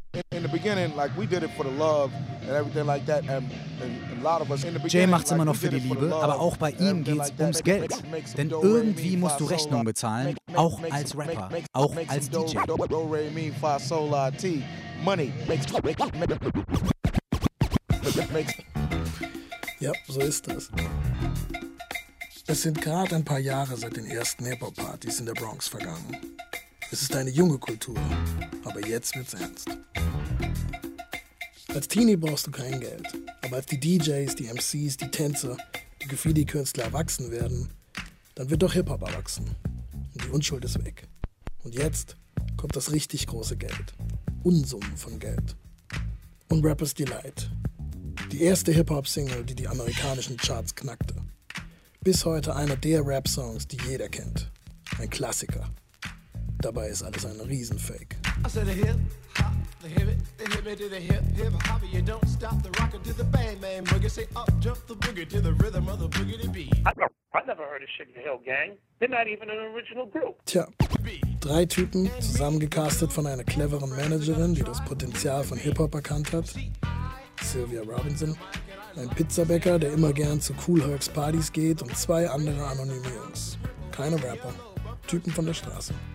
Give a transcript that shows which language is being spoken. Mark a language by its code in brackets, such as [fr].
[en] In the beginning, like we did it for the love and everything like that, and a lot of us in the beginning. [de] Jay macht's immer noch für die Liebe, aber auch bei ihm geht's ums Geld. Denn irgendwie musst du Rechnungen bezahlen, auch als Rapper, auch als DJ. Ja, so ist das. Es sind gerade ein paar Jahre seit den ersten Hip-Hop-Partys in der Bronx vergangen. Es ist eine junge Kultur, aber jetzt wird's ernst. Als Teenie brauchst du kein Geld, aber als die DJs, die MCs, die Tänzer, die Graffiti-Künstler erwachsen werden, dann wird doch Hip-Hop erwachsen. Und die Unschuld ist weg. Und jetzt kommt das richtig große Geld. Unsummen von Geld. Und Rapper's Delight. Die erste Hip-Hop-Single, die amerikanischen Charts knackte. Bis heute einer der Rap-Songs, die jeder kennt. Ein Klassiker. Dabei ist alles ein Riesenfake. [en] I said a hip-hop, the hip-hop, the hip-hop, you don't stop the rocker to the bang, bang, boogie, say up, jump the boogie to the rhythm of the boogie to be. I never heard of Sugar Hill Gang. They're not even an original group. [de] Tja. Drei Typen, zusammengecastet von einer cleveren Managerin, die das Potenzial von Hip-Hop erkannt hat. Sylvia Robinson. Ein Pizzabäcker, der immer gern zu Kool Herc's Partys geht und zwei andere anonyme Jungs. Keine Rapper. Typen von der Straße.